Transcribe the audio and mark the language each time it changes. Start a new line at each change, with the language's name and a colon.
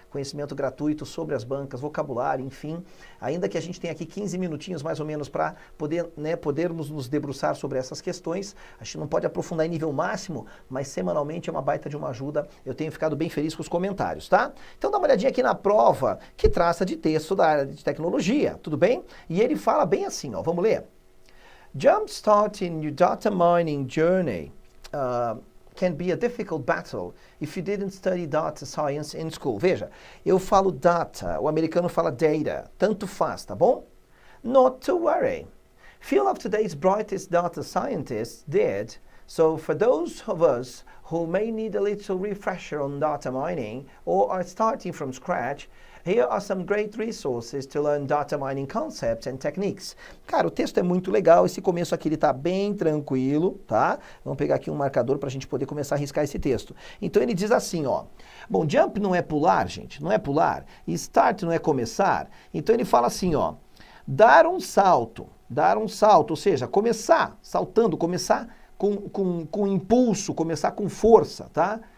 Portuguese: Conhecimento gratuito sobre as bancas, vocabulário, enfim. Ainda que a gente tenha aqui 15 minutinhos mais ou menos para poder, podermos nos debruçar sobre essas questões. A gente não pode aprofundar em nível máximo, mas semanalmente é uma baita de uma ajuda. Eu tenho ficado bem feliz com os comentários, tá? Então dá uma olhadinha aqui na prova que traça de texto da área de tecnologia, tudo bem? E ele fala bem assim, ó, vamos ler?
English: Jumpstarting your data mining journey can be a difficult battle if you didn't study data science in school.
Portuguese: Veja, eu falo data, o americano fala data, tanto faz, tá bom?
English: Not to worry. Few of today's brightest data scientists did, so for those of us who may need a little refresher on data mining or are starting from scratch, here are some great resources to learn data mining concepts and techniques.
Portuguese: Cara, o texto é muito legal, esse começo aqui ele tá bem tranquilo, tá? Vamos pegar aqui um marcador para a gente poder começar a riscar esse texto. Então ele diz assim, ó. Bom, jump não é pular, gente, não é pular. E start não é começar. Então ele fala assim, ó. Dar um salto, ou seja, começar, saltando, começar com impulso, começar com força, tá?